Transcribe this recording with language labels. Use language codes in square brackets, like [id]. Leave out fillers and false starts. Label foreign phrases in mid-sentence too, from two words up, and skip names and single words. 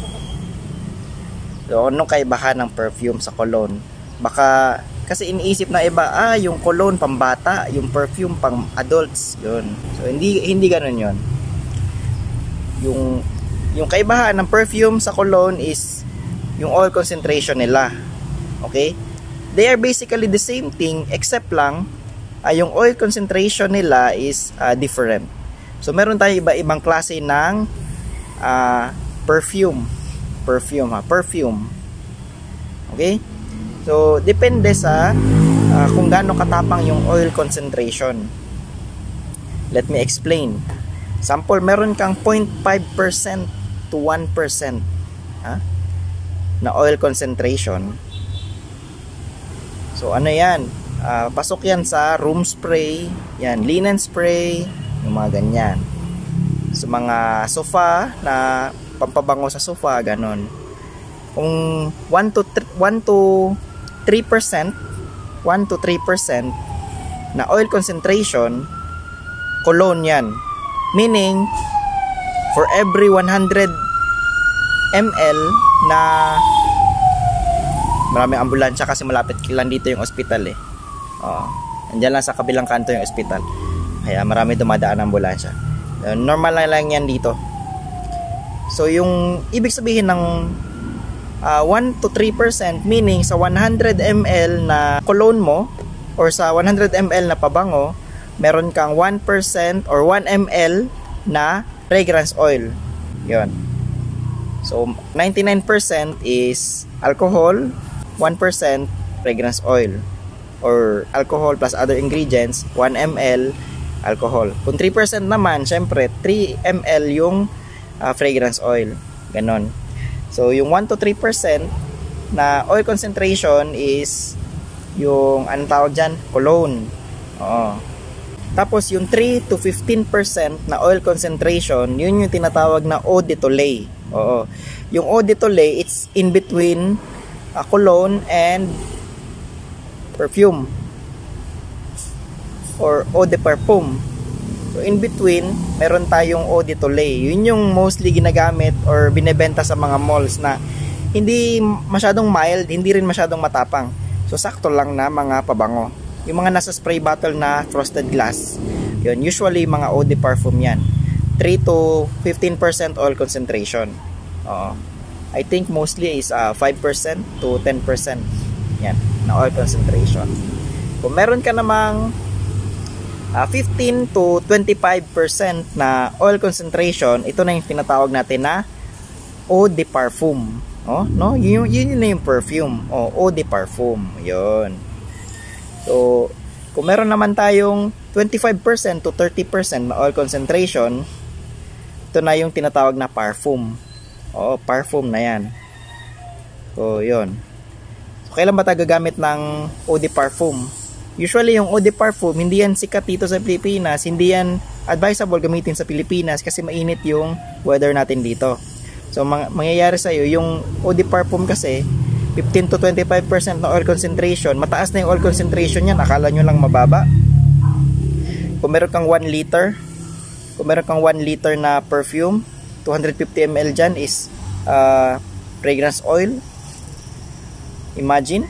[tl] So, anong kaibahan ng perfume sa cologne? Baka kasi iniisip na iba, yung cologne pambata, yung perfume pang adults, yun. So hindi ganoon 'yon. Yung kaibahan ng perfume sa cologne is yung [en] oil concentration [tl] nila. [en] Okay? They are basically the same thing except [tl] lang yung [en] oil concentration nila is different. [tl] So meron tayong iba-ibang klase ng perfume. Okay? So depende sa kung gaano katapang yung [en] oil concentration. Let me explain. [tl] Sample, meron kang 0.5% to 1% na [en] oil concentration. [tl] So ano yan? Pasok yan sa [en] room spray, [tl] yan, [en] linen spray, [tl] yung mga ganyan. Sa mga sofa na pampabango sa sofa, ganon. Kung 1 to 3% na [en] oil concentration, [tl] cologne yan. [en] Meaning, for every 100 ml [tl] na maraming ambulansya kasi malapit lang dito yung ospital eh. Andyan lang sa kabilang kanto yung ospital. Kaya marami dumadaan ng ambulansya. Normal lang yan dito. So yung ibig sabihin ng 1 to 3%, meaning sa 100 ml na cologne mo or sa 100 ml na pabango, meron kang 1% or 1 ml na [en] fragrance oil. [tl] Yon. [en] So 99% is alcohol, 1% fragrance oil, or alcohol plus other ingredients, 1 ml alcohol. [tl] Kung 3% naman, syempre 3 ml yung [en] fragrance oil. [tl] Ganon. So yung 1 to 3% na [en] oil concentration [tl] is yung anong tawag dyan? Cologne. Tapos yung 3 to 15% na [en] oil concentration, [tl] yun yung tinatawag na [fr] eau de toilette. [tl] Yung [fr] eau de toilette, [en] it's in between cologne and perfume or [fr] eau de parfum. [en] So in between, [tl] meron tayong [fr] eau de toilette. [tl] Yun yung mostly ginagamit or binebenta sa mga malls na hindi masyadong mild, hindi rin masyadong matapang. So sakto lang na mga pabango. Yung mga nasa [en] spray bottle [tl] na [en] frosted glass, [tl] yun, usually mga [fr] eau de parfum [tl] yan. [en] 3 to 15% oil concentration. I think mostly is 5% to 10% [tl] yan, na [en] oil concentration. [tl] Kung meron ka namang 15 to 25% na [en] oil concentration, [tl] ito na yung tinatawag natin na [fr] eau de parfum. [tl] No? Yun na yung perfume. [fr] Eau de parfum. [tl] Yun. So, kung meron naman tayong 25% to 30% na [en] oil concentration, [tl] ito na yung tinatawag na parfum. Parfum na yan. So, yun. So, kailan ba tayo gagamit ng [fr] eau de parfum? [tl] Usually yung [fr] eau de parfum, [tl] hindi yan sikat dito sa Pilipinas, hindi yan advisable gamitin sa Pilipinas kasi mainit yung weather natin dito. So mangyayari sa'yo, yung [fr] eau de parfum [tl] kasi 15 to 25% na [en] oil concentration, [tl] mataas na yung [en] oil concentration [tl] yan, akala nyo lang mababa. Kung meron kang 1 liter, kung meron kang 1 liter na perfume, 250 ml dyan is [en] fragrance oil. [tl] Imagine.